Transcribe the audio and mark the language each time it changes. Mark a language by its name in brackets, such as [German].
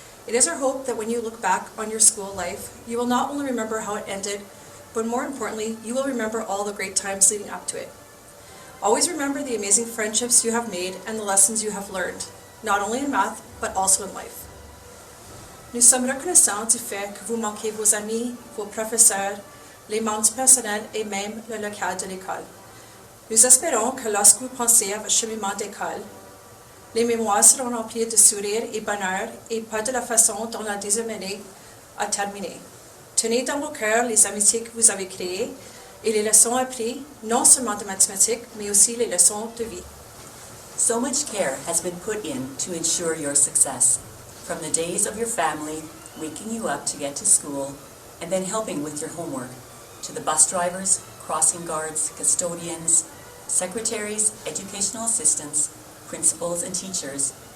[English] It is our hope that when you look back on your school life, you will not only remember how it ended, but more importantly, you will remember all the great times leading up to it. Always remember the amazing friendships you have made and the lessons you have learned, not only in math, but also in life. [French] Nous sommes reconnaissants du fait que vous manquez vos amis, vos professeurs, les membres personnels et même le local de l'école. Nous espérons que lorsque vous pensez à votre cheminement d'école, les mémoires seront remplies de sourires et bonheur et pas de la façon dont la deuxième année a terminé. Tenez dans vos cœurs les amitiés que vous avez créées et les leçons apprises, non seulement de mathématiques, mais aussi les leçons de vie. [English] So much care has been put in to ensure your success, from the days of your family waking you up to get to school and then helping with your homework, to the bus drivers, crossing guards, custodians, secretaries, educational assistants, principals, and teachers.